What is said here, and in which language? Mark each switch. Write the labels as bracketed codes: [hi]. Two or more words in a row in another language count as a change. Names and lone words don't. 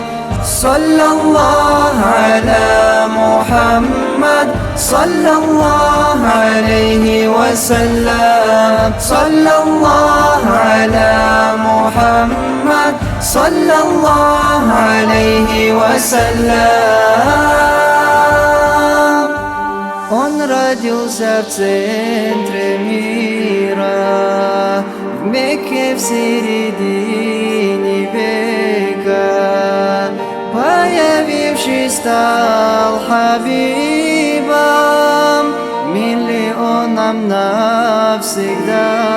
[ar] صلى الله على محمد صلى الله عليه وسلم. صلى الله على محمد صلى الله عليه وسلم. [ru] Он родился в центре мира, в Мекке в середине века. Появившись, стал хабибом миллионам навсегда.